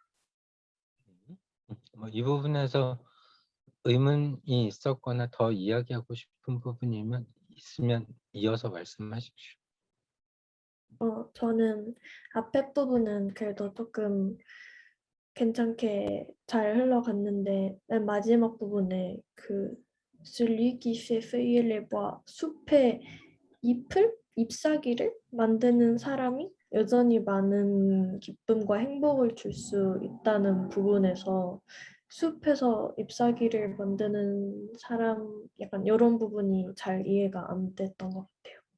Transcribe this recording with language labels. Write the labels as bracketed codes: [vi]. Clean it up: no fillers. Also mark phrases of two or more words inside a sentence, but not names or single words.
[ko] 이 부분에서 의문이 있었거나 더 이야기하고 싶은 부분이면 있으면 이어서 말씀하십시오. 저는 앞에 부분은 그래도 조금 괜찮게 잘 흘러갔는데 맨 마지막 부분에 그 [fr] celui qui fait feuiller les bois [ko] 숲의 잎사귀를 만드는 사람이 여전히 많은 기쁨과 행복을 줄 수 있다는 부분에서 숲에서 잎사귀를 만드는 사람 약간 이런 부분이 잘 이해가 안 됐던 것 같아요.